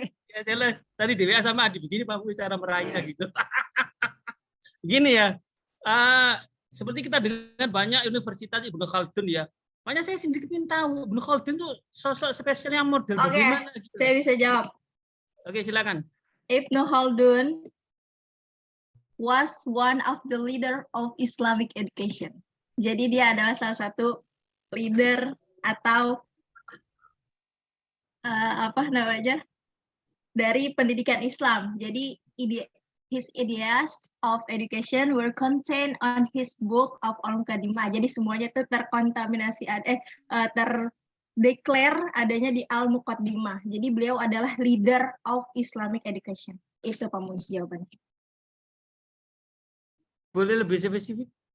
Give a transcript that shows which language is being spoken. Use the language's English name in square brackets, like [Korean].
[Indonesian] Ya, saya tadi Dewi sama Adi begini Pak cara meraihnya gitu. Begini ya. Seperti kita dengan banyak universitas Ibnu Khaldun ya. Makanya saya sendiri ingin tahu Ibnu Khaldun itu sosok spesialnya model bagaimana gitu. saya bisa jawab. Oke, silakan. [English] Ibnu Khaldun was one of the leader of Islamic education. [Indonesian] Jadi dia adalah salah satu leader atau apa namanya dari pendidikan Islam. Jadi [English] his ideas of education were contained on his book of Al-Muqaddimah. [Indonesian] Jadi semuanya itu terkontaminasi terdeklar adanya di Al-Muqaddimah. Jadi beliau adalah [English] leader of Islamic education. [Indonesian] Itu Pak Muiz jawabannya. Boleh lebih spesifik?